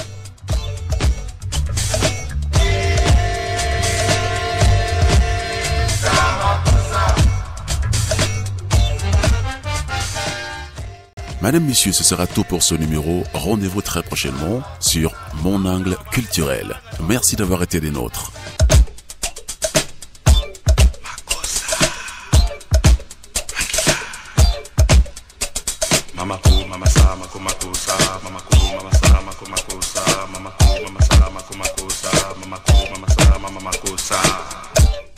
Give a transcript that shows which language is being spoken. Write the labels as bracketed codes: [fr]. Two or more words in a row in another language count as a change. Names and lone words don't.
[fr] Madame, Messieurs, ce sera tout pour ce numéro. Rendez-vous très prochainement sur Mon Angle Culturel. Merci d'avoir été des nôtres. Mamaku, mamasa, makumakusa, mamaku, mamasa, makumakusa, mamaku, mamasa, makumakusa, mamaku, mamasa, mamakusa.